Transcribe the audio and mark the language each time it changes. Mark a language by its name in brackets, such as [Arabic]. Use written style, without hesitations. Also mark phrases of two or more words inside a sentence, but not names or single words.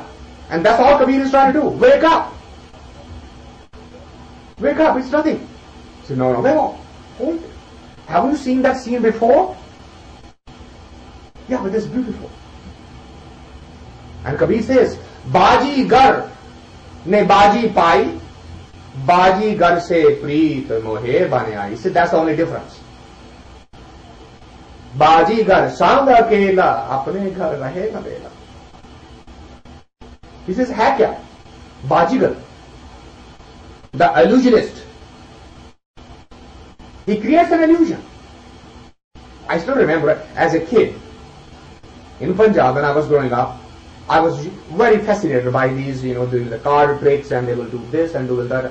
[English] And that's all Kabir is trying to do. Wake up. Wake up, it's nothing. So no, hold it. Haven't you seen that scene before? Yeah, but it's beautiful. And Kabir says, [Hindi] बाजी गर ने बाजी पाई, बाजी गर से प्रीत मोहे बने आई. [English] He said that's the only difference. [Hindi] बाजी गर संग अकेला, अपने घर रहे न बेला. [English] He says, [Hindi] है क्या? बाजीगर, [English] the illusionist. He creates an illusion. I still remember as a kid in Punjab when I was growing up, I was very fascinated by these, the card tricks, and they will do this and do that.